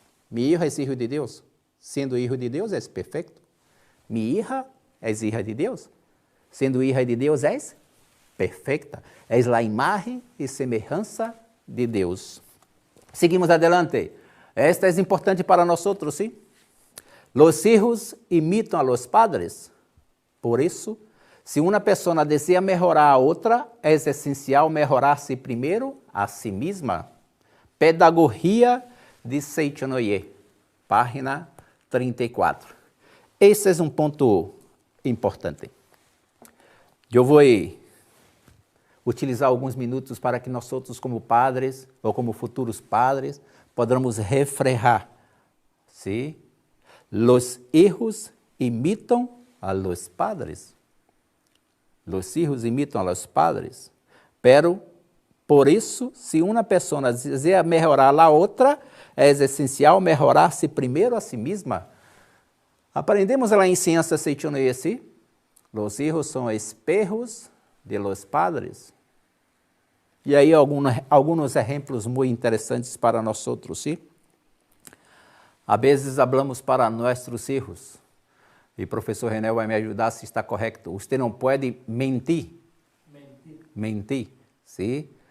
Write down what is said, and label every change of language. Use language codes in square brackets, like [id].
[es] Mi hijo [pt] é filho de Deus. Sendo filho de Deus, é perfeito. [es] Mi hija [pt] é hija de Deus. sendo hija de Deus, és perfeita. És a imagem e semelhança de Deus. [es] Seguimos adelante. [pt] Esta é importante para nós, sim? [es] Los hijos imitam a los padres. [pt] Por isso, se uma pessoa deseja melhorar a outra, é essencial melhorar-se primeiro a si mesma. Pedagogia de Seichonoye, página 34. Esse é um ponto importante. Eu vou utilizar alguns minutos para que nós outros, como padres ou como futuros padres, podamos refrear. [es] ¿Sí? Los hijos imitam a los padres. Los hijos imitam a los padres. [pt] Pero, por isso, se uma pessoa deseja melhorar a outra, é essencial melhorar-se primeiro a si mesma. Aprendemos a enseñanza Seichonoye assim? [es] Los hijos são espejos de los padres. [pt] E aí alguns exemplos muito interessantes para nós outros, sim? Às vezes falamos para nossos filhos, e o professor René vai me ajudar se está correto. Você não pode mentir. Mentir, sim?